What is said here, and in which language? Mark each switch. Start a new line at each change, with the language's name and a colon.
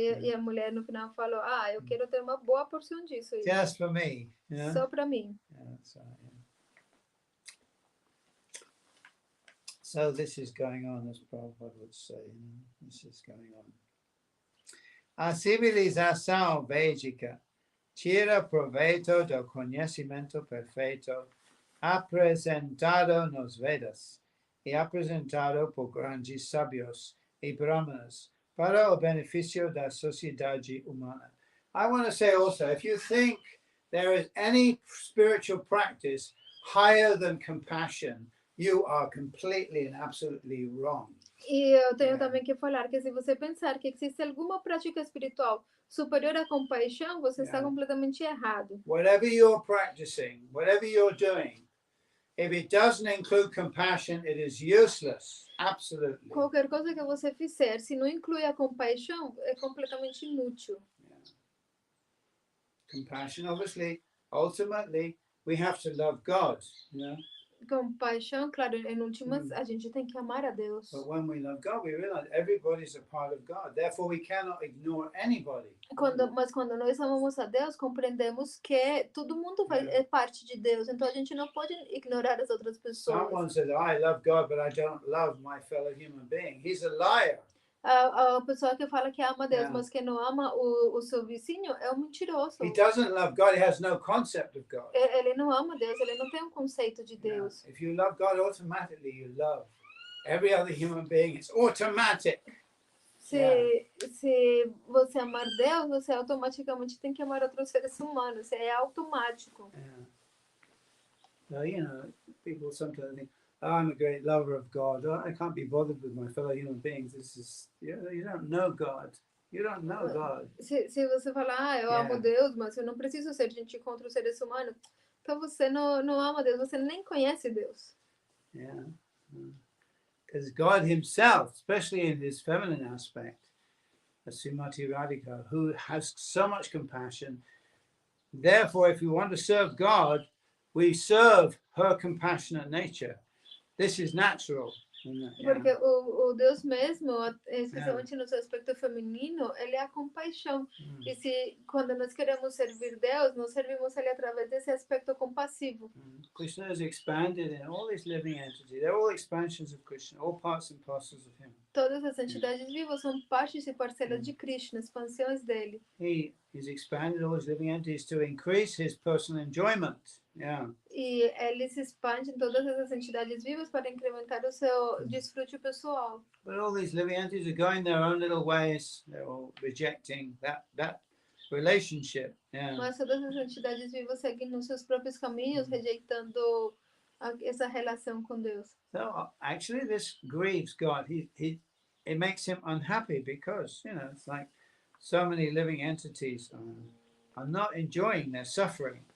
Portuguese: E a mulher no final falou, eu quero ter uma boa porção disso.
English: Just for me.
Portuguese: Só para mim.
English: That's right, So this is going on, as Prabhupada would say. This is going on.
Portuguese: A civilização védica tira proveito do conhecimento perfeito apresentado nos Vedas e apresentado por grandes sábios e brahmanas para o benefício da sociedade humana.
English: I want to say also, if you think there is any spiritual practice higher than compassion, you are completely and absolutely wrong.
Portuguese: E eu tenho também que falar que se você pensar que existe alguma prática espiritual superior à compaixão, você está completamente errado.
English: Whatever you're practicing, whatever you're doing, if it doesn't include compassion, it is useless. Absolutely.
Portuguese: Qualquer coisa que você fizer, se não inclui a compaixão, é completamente inútil.
English: Compassion, obviously, ultimately, we have to love God,
Portuguese: Compaixão, claro, em últimas, a gente tem que amar a Deus.
English: But when we love God, we realize everybody's a part of God. Therefore, we cannot ignore anybody.
Portuguese: Mas quando nós amamos a Deus, compreendemos que todo mundo é parte de Deus. Então a gente não pode ignorar as outras pessoas.
English: Someone says, I love God, but I don't love my fellow human being. He's a liar.
Portuguese: A pessoa que fala que ama Deus,
English: Yeah.
Portuguese: mas que não ama o seu vizinho, é um mentiroso.
English: He doesn't love God. He has no concept of God.
Portuguese: Ele não ama Deus, ele não tem um conceito de
English: Yeah.
Portuguese: Deus.
English: If you love God, automatically you love every other human being. It's automatic.
Portuguese: Se você amar Deus, você automaticamente tem que amar outros seres humanos. É automático.
English: Yeah. So, you know, people sometimes think, oh, I'm a great lover of God. Oh, I can't be bothered with my fellow human beings. This is, you don't know God. You don't know God.
Portuguese: Se você falar, eu amo Deus, mas eu não preciso ser gentil contra os seres humanos, então você não ama Deus, você nem conhece Deus.
English: Yeah. Because God himself, especially in his feminine aspect, as Srimati Radhika, who has so much compassion. Therefore, if we want to serve God, we serve her compassionate nature. This is natural.
Portuguese: Porque o Deus mesmo, especialmente no seu aspecto feminino, ele é a compaixão. E se quando nós queremos servir Deus, nós servimos ele através desse aspecto compassivo.
English: Krishna is expanded in all these living entities. They're all expansions of Krishna, all parts and parcels of him.
Portuguese: Todas as entidades vivas são partes e parcelas de Krishna, expansões dele.
English: He is expanded all his living entities to increase his personal enjoyment. Yeah.
Portuguese: E ele se expande em todas essas entidades vivas para incrementar o seu desfrute pessoal.
English: But all these living entities are going their own little ways. They're all rejecting that relationship. Yeah.
Portuguese: Mas todas as entidades vivas seguem nos seus próprios caminhos, rejeitando essa relação com Deus.
English: So actually, this grieves God. It makes him unhappy because it's like so many living entities are not enjoying their suffering.